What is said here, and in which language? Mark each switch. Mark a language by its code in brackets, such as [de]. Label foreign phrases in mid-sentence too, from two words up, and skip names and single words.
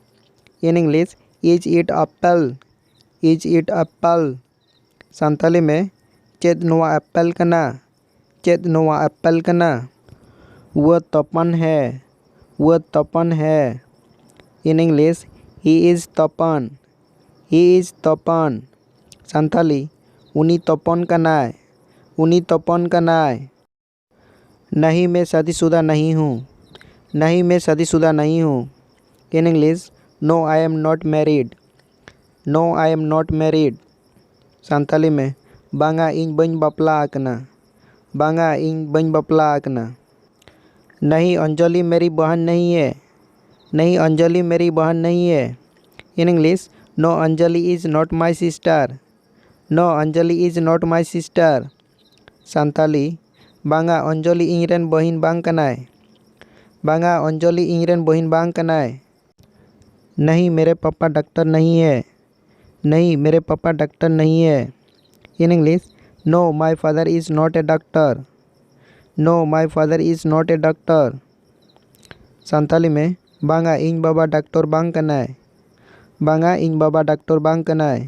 [en] in English, is it apple, is it apple. [sat] सानताली में, चेद नोआ एप्पल कना, चेद नोआ एप्पल कना। [hi] वह तपन है, वह तपन है। [en] in English, he is Tapan, he is Tapan. [sat] सानताली, उनी तपन कनाय, उनी तपन कनाय। [hi] नहीं मैं शादीशुदा नहीं हूँ, नहीं मैं शादीशुदा नहीं हूँ। [en] in English, no I am not married, no I am not married. [sat] सानताली में, बांगा इन बन बापला आकना, बांगा इन बन बापला आकना। [hi] नहीं अंजलि मेरी बहन नहीं है, नहीं अंजलि मेरी बहन नहीं है। [en] in English, no Anjali is not my sister, no Anjali is not my sister. [sat] सानताली, बांगा अंजलि इंजरेन बहिन बांग कनाय, बांगा अंजलि इंजरेन बहिन बांग कनाय। [hi] नहीं मेरे पापा डॉक्टर नहीं है, नहीं मेरे पापा डॉक्टर नहीं है। [en] in English, no my father is not a doctor, no my father is not a doctor. [sat] सानताली में, बांगा इन बाबा डॉक्टर बांग कनाय, बांगा इन बाबा डॉक्टर बांग कनाय।